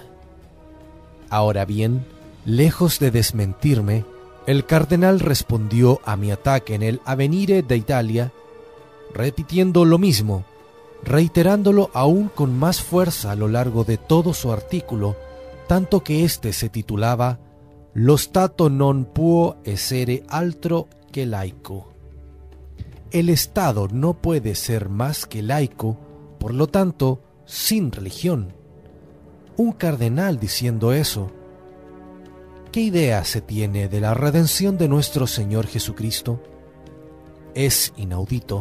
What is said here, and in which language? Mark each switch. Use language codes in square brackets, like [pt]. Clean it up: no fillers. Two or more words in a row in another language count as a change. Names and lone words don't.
[es] Ahora bien, lejos de desmentirme, el cardenal respondió a mi ataque en el Avvenire d'Italia, repitiendo lo mismo, reiterándolo aún con más fuerza a lo largo de todo su artículo, tanto que éste se titulaba [it] «Lo Stato non può essere altro che laico». [es] El Estado no puede ser más que laico, por lo tanto, sin religión. Un cardenal diciendo eso. ¿Qué idea se tiene de la redención de nuestro Señor Jesucristo? Es inaudito.